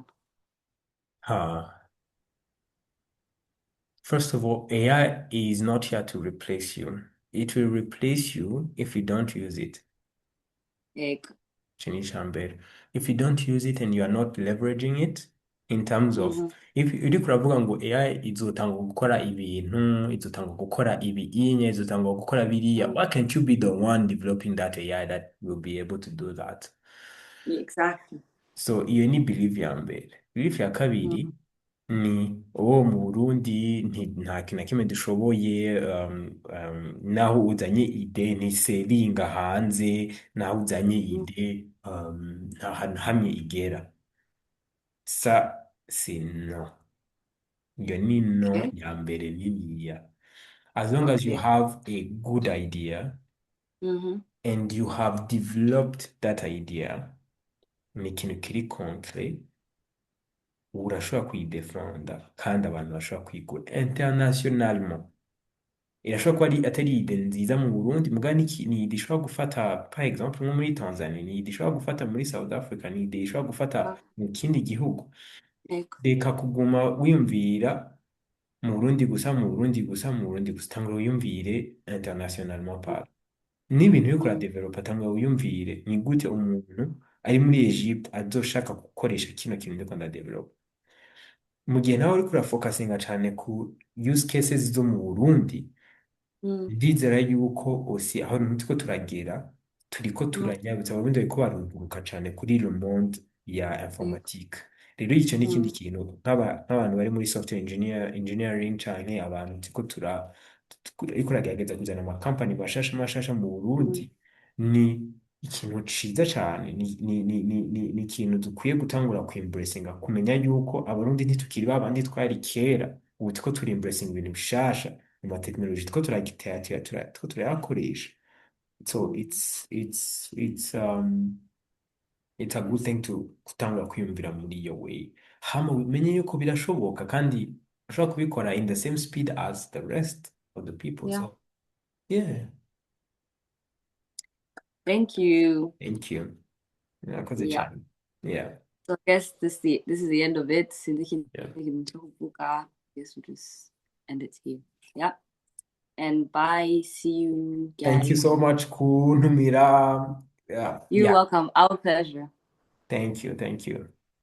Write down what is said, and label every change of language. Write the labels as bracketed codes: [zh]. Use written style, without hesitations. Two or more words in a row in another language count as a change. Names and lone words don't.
[en] Uh, First of all, AI is not here to replace you. It will replace you if you don't use it. Like, Chinishambere. If you don't use it and you are not leveraging it in terms of, mm-hmm, [rn] if uri kuravuga ngo AI izotanga gukora ibintu, izotanga gukora ibi inye, izotanga gukora biriya, [en] why can't you be the one developing that AI that will be able to do that? exactly. [rn] So iyo ni belief ya mbere. Belief ya kabiri Mm-hmm, ni uwo mu Burundi nta kintu na kimwe dushoboye, naho uzanye ide ntiseringa hanze, naho uzanye ide nta hantu hamwe igera. [fr] Ça, c'est non. [rn] Iyo ni no okay, ya mbere niniya. [en] As long as you okay. have a good idea Mm-hmm, and you have developed that idea, [rn] ni ikintu kiri concret, urashobora kuyidefenda kandi abantu bashobora kuyigura internationalement. Irashobora kuba atari ide nziza mu Burundi, muga ni ide ishobora gufata [fr] par exemple [rn] nko muri Tanzania, ni ide ishobora gufata muri South Africa, ni ide ishobora gufata mu kindi gihugu. like, Reka kuguma wiyumvira mu Burundi gusa, mu Burundi gusa, mu Burundi gusa, tangura wiyumvire internationalement par n'ibintu uriko mm-hmm, uradevelopa, tangura wiyumvire ni gute umuntu ari muri Egypte azoshaka gukoresha kino kintu ndiko ndadevelopa. Mu gihe nawe uriko urafokasinga cane ku [en] use cases [rn] zo mu Burundi, mm-hmm, ndizera yuko osi aho turiko turagera turiko turanyabutsa, abarundi bariko barunguruka cane kuri [fr] le monde [rn] ya like, informatique. Rero ico ni ikindi mm-hmm, kintu nk'abantu bari muri [en] software engineering [rn] canke abantu turiko turagerageza kuzana amakampani mashasha mu mm-hmm, Burundi, ni ikintu ciza cane, ni ikintu dukwiye gutangura kwimburesinga, kumenya yuko abarundi ntitukiri babandi twari kera, ubu turiko turimburesinga ibintu bishasha mu matekinoloji, turiko turayakoresha. [en] So it's a good thing to [rn] gutangura kwiyumvira muri iyo [en] way, [rn] hama umenye yuko birashoboka kandi ushobora kubikora [en] in the same speed as the rest of the people. yeah. So yeah, Thank you. thank you. [rn] Murakoze [en] Yeah. [rn] cyane. [en] Yeah. So I guess this is the end of it. Yeah. I guess we'll just end it here. Yeah. And bye. See you Thank you guys. so much, kuntumira. Yeah, You're yeah. welcome. Our pleasure. Thank you, thank you.